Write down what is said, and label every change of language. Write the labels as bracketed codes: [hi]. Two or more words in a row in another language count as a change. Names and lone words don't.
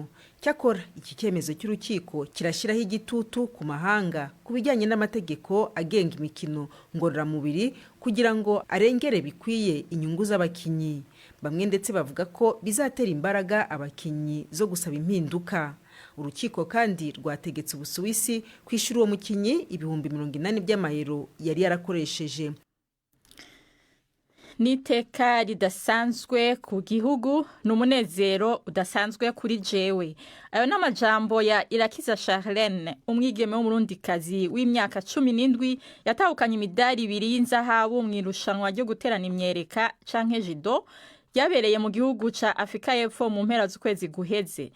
[rw] Cyakora iki cyemezo cy'urukiko kirashyiraho igitutu ku mahanga ku bijyanye n'amategeko agenga imikino ngororamubiri kugira ngo arengere bikwiye inyungu z'abakinyi. Bamwe ndetse bavuga ko bizatera imbaraga abakinyi zo gusaba impinduka. Urukiko kandi rwategetse Ubusuwisi kwishyura uwo mukinyi ibihumbi 80 by'amayero yari yarakoresheje. [rn] Niteka ridasanzwe ku gihugu, n'umunezero udasanzwe kuri jewe. Ayo n'amajambo ya Irakiza Charlene, umwigeme w'umurundikazi w'imyaka 17 yatahukanye imidari 2 y'inzahabu mu irushanwa ryo guterana imyereka canke judo ryabereye mu gihugu ca Afrika y'Epfo mu mpera z'ukwezi guheze.